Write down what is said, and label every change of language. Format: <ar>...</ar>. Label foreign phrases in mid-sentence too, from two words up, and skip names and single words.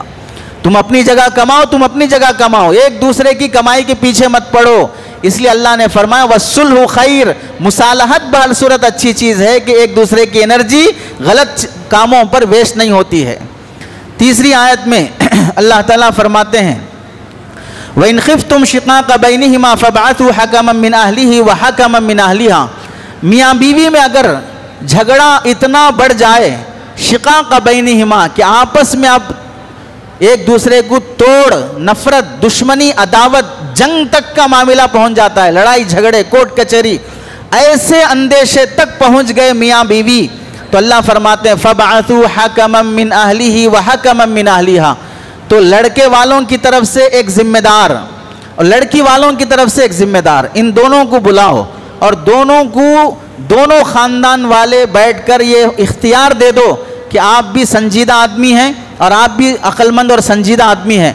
<hi>तुम अपनी जगह कमाओ, तुम अपनी जगह कमाओ, एक दूसरे की कमाई के पीछे मत पड़ो। इसलिए अल्लाह ने फरमाया</hi> <ar>والصلح خير,</ar> <hi>मुसालहत बहल सूरत अच्छी चीज़ है कि एक दूसरे की एनर्जी गलत कामों पर वेस्ट नहीं होती है। तीसरी आयत में अल्लाह ताला फरमाते हैं</hi> <ar>وإن خفتم شقاق بينهما فابعثوا حكما من أهله وحكما من أهلها.</ar> <hi>मियाँ बीवी में अगर झगड़ा इतना बढ़ जाए,</hi> <ar>شقاق بينهما,</ar> <hi>कि आपस में आप एक दूसरे को तोड़, नफरत, दुश्मनी, अदावत, जंग तक का मामला पहुंच जाता है, लड़ाई झगड़े, कोर्ट कचहरी, ऐसे अंदेशे तक पहुंच गए मियाँ बीवी, तो अल्लाह फरमाते हैं</hi> <ar>فابعثوا حكما من أهله وحكما من أهلها.</ar> <hi>तो लड़के वालों की तरफ से एक जिम्मेदार और लड़की वालों की तरफ से एक जिम्मेदार, इन दोनों को बुलाओ और दोनों खानदान वाले बैठकर ये इख्तियार दे दो कि आप भी संजीदा आदमी हैं और आप भी अक्लमंद और संजीदा आदमी हैं।</hi>